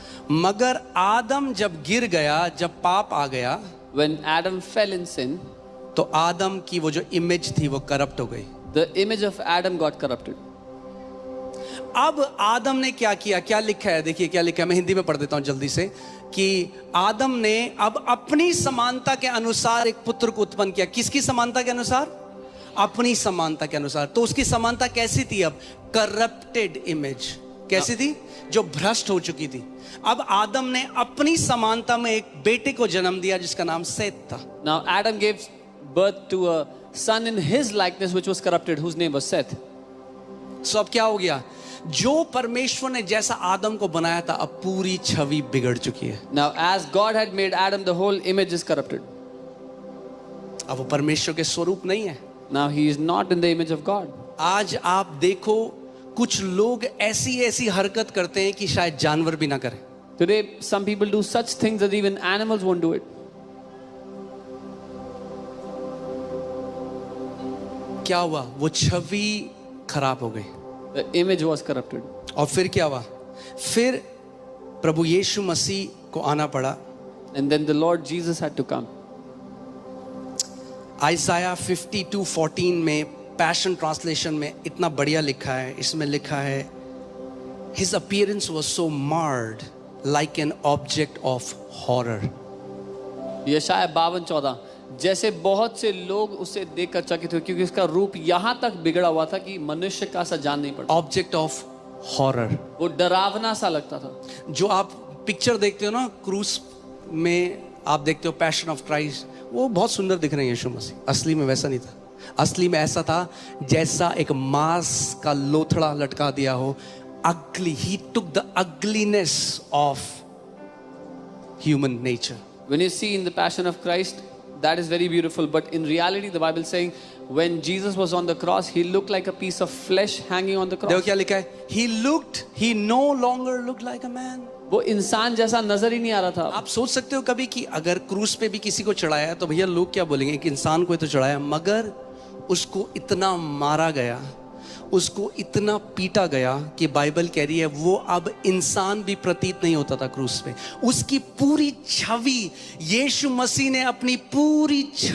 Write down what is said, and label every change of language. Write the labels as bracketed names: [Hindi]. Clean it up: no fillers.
[Hindi] मगर आदम जब गिर गया, जब पाप आ गया, [English] When Adam fell in sin, [Hindi] तो आदम की वो जो इमेज थी वो करप्ट हो गई। [English] the image of Adam got corrupted. [Hindi] अब आदम ने क्या किया? क्या लिखा है, देखिए क्या लिखा है। मैं हिंदी में पढ़ देता हूं जल्दी से कि आदम ने अब अपनी समानता के अनुसार एक पुत्र को उत्पन्न किया। किसकी समानता के अनुसार? अपनी समानता के अनुसार। तो उसकी समानता कैसी थी? अब करप्टेड इमेज। कैसी थी? जो भ्रष्ट हो चुकी थी। अब आदम ने अपनी समानता में एक बेटे को जन्म दिया जिसका नाम सेत था। [English] Now Adam gave birth to a son in his likeness which was corrupted, whose name was Seth. [Hindi] सो अब क्या हो गया? जो परमेश्वर ने जैसा आदम को बनाया था, अब पूरी छवि बिगड़ चुकी है। [English] Now as God had made Adam, the whole image is corrupted. [Hindi] अब वो परमेश्वर के स्वरूप नहीं है। [English] Now he is not in the image of God. [Hindi] आज आप देखो, कुछ लोग ऐसी हरकत करते हैं कि शायद जानवर भी ना करें। [English] Today some people do such things that even animals won't do it. [Hindi] क्या हुआ? वो छवि खराब हो गई। [English] The image was corrupted. [Hindi] और फिर क्या हुआ? फिर प्रभु यीशु मसीह को आना पड़ा. [English] And then the Lord Jesus had to come. [Hindi] आइसाया 52:14 में पैशन ट्रांसलेशन में इतना बढ़िया लिखा है. इसमें लिखा है, [English] His appearance was so marred like an object of horror. [Hindi] यशाया 52:14, जैसे बहुत से लोग उसे देखकर चकित हुए क्योंकि उसका रूप यहाँ तक बिगड़ा हुआ था कि मनुष्य का सा जान नहीं पड़ता. [English] Object of horror. [Hindi] वो डरावना सा लगता था. जो आप पिक्चर देखते हो ना क्रूस में, आप देखते हो पैशन ऑफ क्राइस्ट, वो बहुत सुंदर दिख रहे हैं यीशु मसीह. असली में वैसा नहीं था. असली में ऐसा था जैसा एक मांस का लोथड़ा लटका दिया हो. [English] Ugly. He took the ugliness of human nature. When you see in the Passion of Christ, that is very beautiful. But in reality, the Bible is saying, when Jesus was on the cross, he looked like a piece of flesh hanging on the cross. [Hindi] देखो क्या लिखा है, [English] he no longer looked like a man. [Hindi] वो इंसान जैसा नजर ही नहीं आ रहा था. आप सोच सकते हो कभी कि अगर क्रूस पे भी किसी को चढ़ाया तो भैया लोग क्या बोलेंगे कि इंसान को तो चढ़ाया, मगर उसको इतना मारा गया, उसको इतना पीटा गया कि बाइबल कह रही है वो अब इंसान भी प्रतीत नहीं होता था क्रूस पे. उसकी पूरी छवि, यीशु मसीह ने अपनी पूरी छवि